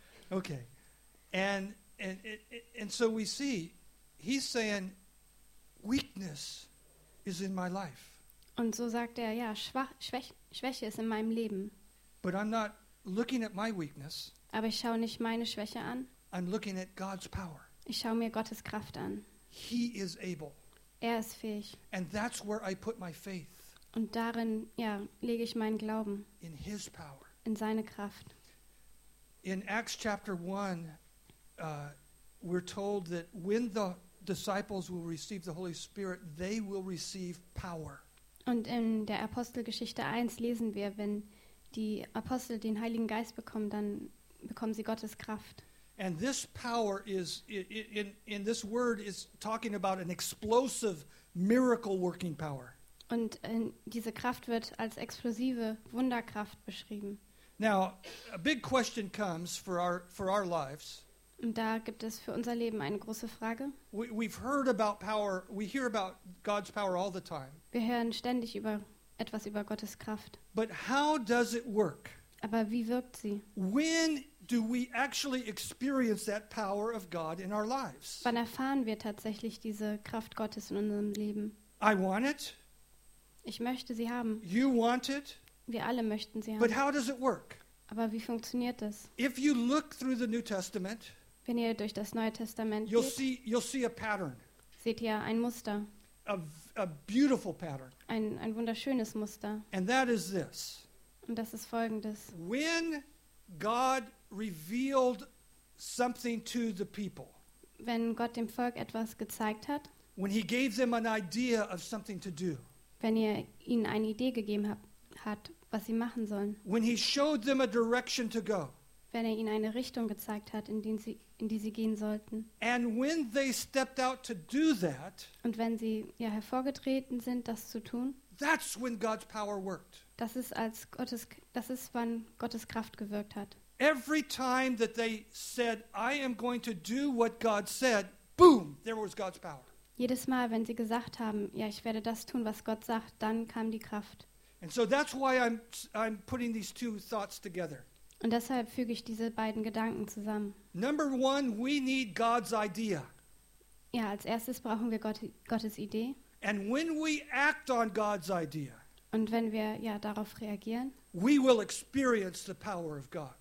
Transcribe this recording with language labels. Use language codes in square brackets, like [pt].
[en] Okay, and so we see, he's saying, weakness is in my life. [de] Und so sagt er, ja, Schwäche ist in meinem Leben. [en] But I'm not looking at my weakness. [de] Aber ich schaue nicht meine Schwäche an. [en] I'm looking at God's power. [de] Ich schaue mir Gottes Kraft an. [en] He is able. [de] Er ist fähig. [en] And that's where I put my faith. [de] Und darin, ja, lege ich meinen Glauben. [en] In his power. [de] In seine Kraft. [en] In Acts chapter 1, we're told that when the disciples will receive the Holy Spirit, they will receive power. [de] Und in der Apostelgeschichte 1 lesen wir, wenn die Apostel den Heiligen Geist bekommen, dann bekommen sie Gottes Kraft. [en] And this power is in this word is talking about an explosive miracle working power. [de] Und diese Kraft wird als explosive Wunderkraft beschrieben. [en] Now, a big question comes for our lives. [de] Und da gibt es für unser Leben eine große Frage. [en] We've heard about power. We hear about God's power all the time. [de] Wir hören ständig über etwas über Gottes Kraft. [en] But how does it work? [de] Aber wie wirkt sie? [en] When do we actually experience that power of God in our lives? [de] Wann erfahren wir tatsächlich diese Kraft Gottes in unserem Leben? [en] I want it. [de] Ich möchte sie haben. [en] You want it. [de] Wir alle möchten sie haben. [en] But how does it work? [de] Aber wie funktioniert das? [en] If you look through the New Testament, [de] wenn ihr durch das Neue Testament [en] you'll [de] geht, [en] you'll see a pattern. [de] Seht ihr ein Muster? [en] A beautiful pattern. [de] Ein wunderschönes Muster. [en] And that is this. [de] Und das ist Folgendes. [en] When God revealed something to the people, [de] wenn Gott dem Volk etwas gezeigt hat, [en] when he gave them an idea of something to do, [de] wenn ihr ihnen eine Idee gegeben hat, was sie machen sollen, [en] when he showed them a direction to go, [de] wenn er ihnen eine Richtung gezeigt hat, in die sie gehen sollten, [en] and when they stepped out to do that, [de] und wenn sie ja hervorgetreten sind, das zu tun, [en] that's when God's power worked. [de] Das ist, wann Gottes Kraft gewirkt hat. [en] Every time that they said, I am going to do what God said, boom, there was God's power. [de] Jedes Mal, wenn sie gesagt haben, ja, ich werde das tun, was Gott sagt, dann kam die Kraft. [en] And so that's why I'm putting these two thoughts together. [de] Und deshalb füge ich diese beiden Gedanken zusammen. [en] Number one, we need God's idea. [de] Ja, als erstes brauchen wir Gottes Idee. [en] And when we act on God's idea, [de] und wenn wir ja darauf reagieren, [en] we will experience the power of God.